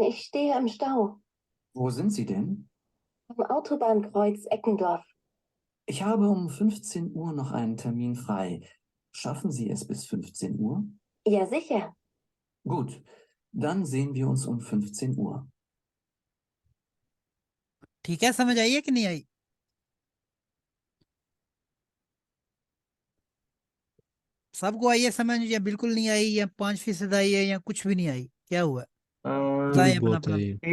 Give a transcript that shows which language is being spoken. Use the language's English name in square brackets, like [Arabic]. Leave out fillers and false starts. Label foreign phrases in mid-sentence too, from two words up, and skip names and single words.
[German] Ich stehe im Stau. Wo sind Sie denn? Am Autobahnkreuz Eckendorf. Ich habe um 15 Uhr noch einen Termin frei. Schaffen Sie es bis 15 Uhr? Ja, sicher. Gut, dann sehen wir uns um 15 Uhr. [Hindi] ठीक है, समझ आई है कि नहीं आई, सबको आई है समझ, या बिल्कुल नहीं आई, या 5% आई है, या कुछ भी नहीं आई, क्या हुआ, थोड़ी बताएं अपना बहुत अपना। है ये।